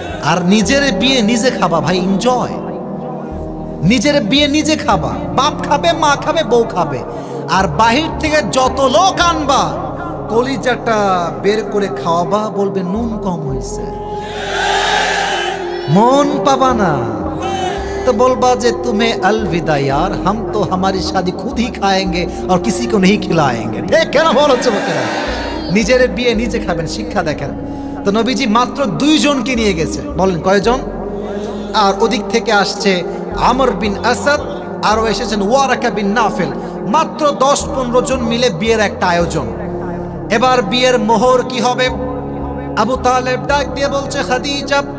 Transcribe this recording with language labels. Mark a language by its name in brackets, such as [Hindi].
[Bangla] আর নিজের বিয়ে নিজে খাবা ভাই, এনজয়। নিজের বিয়ে নিজে খাবা, বাপ খাবে, মা খাবে, বউ খাবে। আর বাহির থেকে যত লোক আনবা, কলিজাটা বের করে খাওয়াবা, বলবে নুন কম হয়েছে, মন পাবা না। [Hindi] तो बोलबा जे तुम्हें अलविदा यार, हम तो हमारी शादी खुद ही खाएंगे और किसी को नहीं खिलाएंगे। ठीक है ना? बोलो चमकेरा [Bangla] নিজের বিয়ে নিজে খাবেন, শিক্ষা দেখেন। তো নবীজি মাত্র 2 জনকে নিয়ে গেছে। বলেন কয়জন? আর ওদিক থেকে আসছে আমর বিন আসাদ, আরও এসেছেন ওয়ারাকা বিন নাফেল। মাত্র 10-15 জন মিলে বিয়ের একটা আয়োজন। এবার বিয়ের মোহর কি হবে? আবু তালেব ডাক দিয়ে বলছে, খাদিজা